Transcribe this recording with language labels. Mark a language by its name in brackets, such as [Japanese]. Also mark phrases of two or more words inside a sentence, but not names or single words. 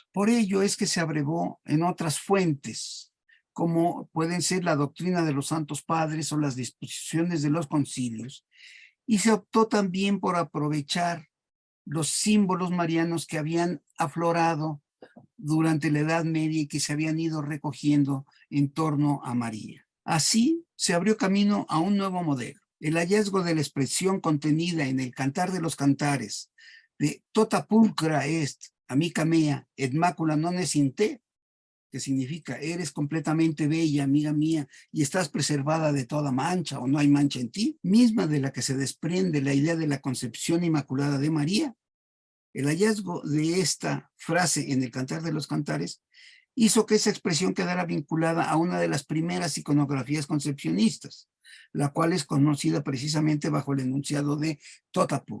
[Spanish] Por ello es que se abrevó en otras fuentes, como pueden ser la doctrina de los santos padres o las disposiciones de los concilios, y se optó también por aprovechar los símbolos marianos que habían aflorado durante la Edad Media y que se habían ido recogiendo en torno a María. Así se abrió camino a un nuevo modelo. El hallazgo de la expresión contenida en el Cantar de los Cantares de [Latin] tota pulcra est, amica mea, et macula non est in te, [Spanish] que significa eres completamente bella, amiga mía, y estás preservada de toda mancha o no hay mancha en ti, misma de la que se desprende la idea de la concepción inmaculada de María. El hallazgo de esta frase en el Cantar de los Cantares hizo que esa expresión quedara vinculada a una de las primeras iconografías concepcionistas, la cual es conocida precisamente bajo el enunciado de Totapu.